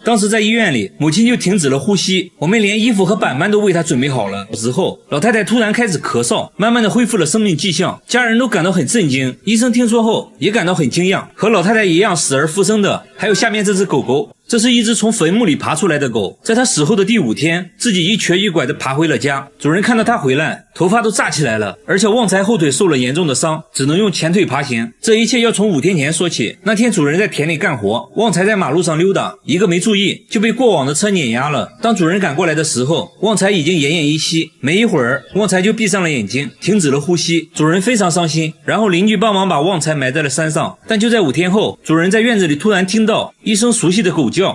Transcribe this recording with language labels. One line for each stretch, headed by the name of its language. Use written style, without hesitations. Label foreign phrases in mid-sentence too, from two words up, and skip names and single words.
Chinese: 當時在醫院裡，母親就停止了呼吸，我們連衣服和板板都為她準備好了。之後，老太太突然開始咳嗽，慢慢的恢復了生命跡象，家人都感到很震驚。醫生聽說後也感到很驚訝，和老太太一樣死而復生的還有下面這隻狗狗。這是一隻從墳墓裡爬出來的狗，在它死後的第5天，自己一瘸一拐地爬回了家。主人看到它回來，頭髮都炸起來了，而且旺財後腿受了嚴重的傷，只能用前腿爬行。這一切要從5天前說起。那天主人在田裡幹活，旺財在馬路上溜達，一個沒注意就被過往的車碾壓了。當主人趕過來的時候，旺財已經奄奄一息，沒一會兒，旺財就閉上了眼睛，停止了呼吸。主人非常傷心，然後鄰居幫忙把旺財埋在了山上。但就在5天後，主人在院子裡突然聽到一聲熟悉的狗叫。